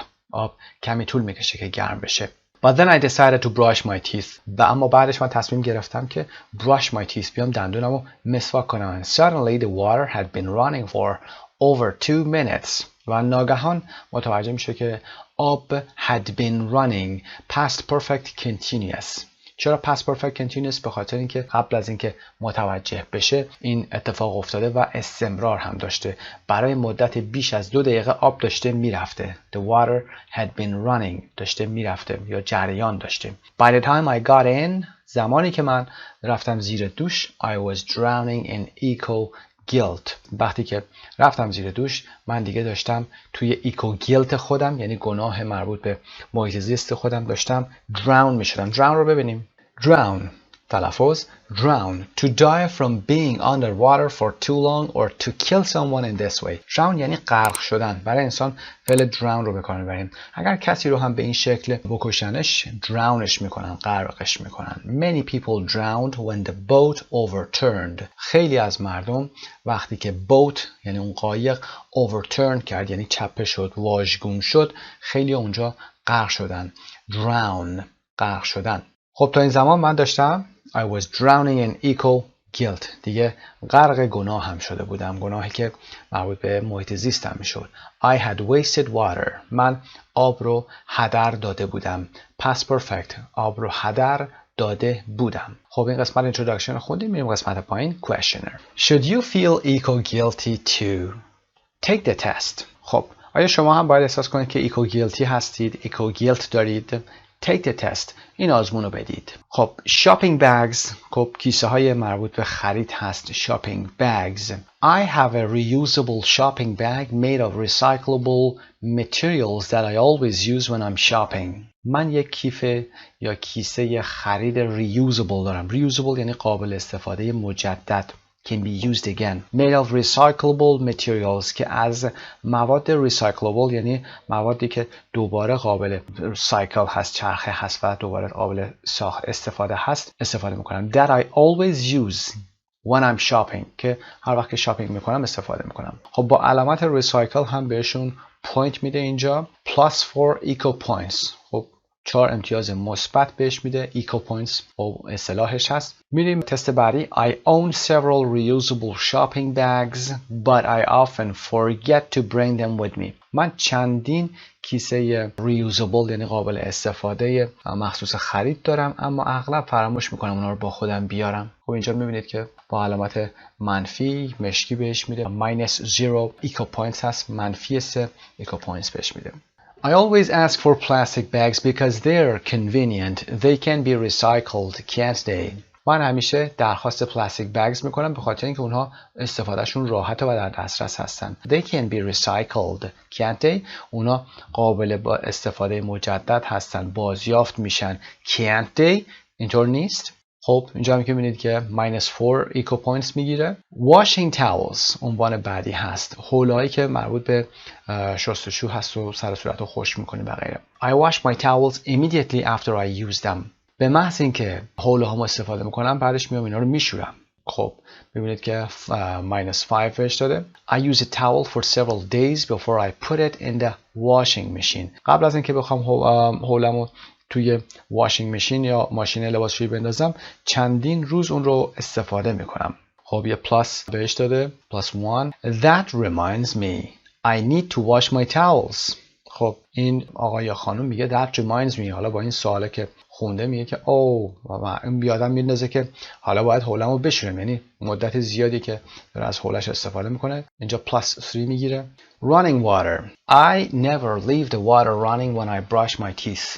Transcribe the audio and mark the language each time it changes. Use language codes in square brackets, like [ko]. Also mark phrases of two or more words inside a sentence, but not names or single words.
[fa] آب کمی طول میکشه که گرم بشه. [en] But then I decided to brush my teeth. [fa] و اما بعدش من تصمیم گرفتم که [en] brush my teeth [fa] بیام دندونمو مسواک کنم. [en] And suddenly the water had been running for over 2 minutes. [fa] و ناگهان متوجه میشه که آب [en] had been running past perfect continuous. [fa] چرا [en] past perfect continuous؟ [fa] به خاطر اینکه قبل از اینکه متوجه بشه این اتفاق افتاده و استمرار هم داشته. برای مدت بیش از 2 دقیقه آب داشته میرفته. [en] The water had been running. [fa] داشته میرفته یا جریان داشته. [en] By the time I got in، [fa] زمانی که من رفتم زیر دوش، [en] I was drowning in eco guilt. [fa] وقتی که رفتم زیر دوش من دیگه داشتم توی [en] eco guilt [fa] خودم، یعنی گناه مربوط به محیط زیست خودم، داشتم drown می شدم. drown رو ببینیم. [en] drown تلفظ drown to die from being underwater for too long or to kill someone in this way. [fa] drown یعنی غرق شدن. برای انسان فعل drown رو به کار میبریم. اگر کسی رو هم به این شکل بکشنش drownش میکنن، غرقش میکنن. [en] Many people drowned when the boat overturned. [fa] خیلی از مردم وقتی که boat یعنی اون قایق overturn کرد، یعنی چپه شد، واژگون شد، خیلی اونجا غرق شدن. drown غرق شدن. خب تا این زمان من داشتم [en] I was drowning in eco guilt. [fa] دیگه غرق گناه هم شده بودم، گناهی که مربوط به محیط زیستم میشد. [en] I had wasted water. [fa] من آب رو هدر داده بودم. [en] past perfect. [fa] آب رو هدر داده بودم. خب این قسمت introduction رو خوندیم. میریم قسمت پایین. [en] questioner. Should you feel eco guilty too? Take the test. [fa] خب آیا شما هم باید احساس کنید که [en] eco guilty [fa] هستید؟ [en] eco guilt دارید؟ Take the test. [fa] این آزمون رو بدید. خب [en] shopping bags، [fa] خب کیسه های مربوط به خرید هست. [en] shopping bags. I have a reusable shopping bag made of recyclable materials that I always use when I'm shopping. [fa] من یک کیف یا کیسه خرید reusable دارم. reusable یعنی قابل استفاده مجدد. [en] can be used again. made of recyclable materials [fa] که از مواد recyclable یعنی موادی که دوباره قابل سایکل هست، چرخه هست و دوباره قابل استفاده هست استفاده میکنم. [en] that I always use when I'm shopping [fa] که هر وقت که شاپینگ میکنم استفاده میکنم. خب با علامت ریسایکل هم بهشون پوینت میده اینجا. [en] plus 4 eco points. [fa] خب 4 امتیاز مثبت بهش میده. [en] eco points [fa] و اصطلاحش هست. میریم تست بعدی. [en] I own several reusable shopping bags but I often forget to bring them with me. [fa] من چندین کیسه reusable یعنی قابل استفاده مخصوص خرید دارم اما اغلب فراموش میکنم اونا رو با خودم بیارم. خب اینجا میبینید که با علامت منفی مشکی بهش میده. -0 [en] eco points [fa] هست. منفی 3 [en] eco points [fa] بهش میده. [en] I always ask for plastic bags because they're convenient. They can be recycled, can't they? [fa] من همیشه درخواست [en] plastic bags [fa] میکنم به خاطر اینکه اونها استفادهشون راحته و در دسترس هستن. [en] They can be recycled, can't they? [fa] اونا قابل با استفاده مجدد هستن، بازیافت میشن. [en] Can't they؟ [fa] اینطور نیست؟ خب اینجا هم که میبینید که -4 [en] eco points [fa] میگیره. [en] washing towels [fa] عنوان بعدی هست. حولهایی که مربوط به شستشو هست و سر صورت رو خشک میکنی و غیره. [en] I wash my towels immediately after I use them. [fa] به محض اینکه حوله هامو استفاده میکنم بعدش میام اینا رو میشورم. خب میبینید که -5 بهش داده. [en] I use a towel for several days before I put it in the washing machine. [fa] قبل از اینکه بخوام حولمو توی [en] washing machine [fa] یا ماشین لباسشویی بندازم چندین روز اون رو استفاده میکنم. خب یه پلاس بهش داده. +1. [en] That reminds me I need to wash my towels. [fa] خب این آقا یا خانم میگه [en] that reminds me. [fa] حالا با این سواله که خونده میگه که او و این بیادم میندازه که حالا باید حولمو بشورم، یعنی مدت زیادی که داره از حولش استفاده میکنه. اینجا +3 میگیره. [en] Running water. I never leave the water running when I brush my teeth.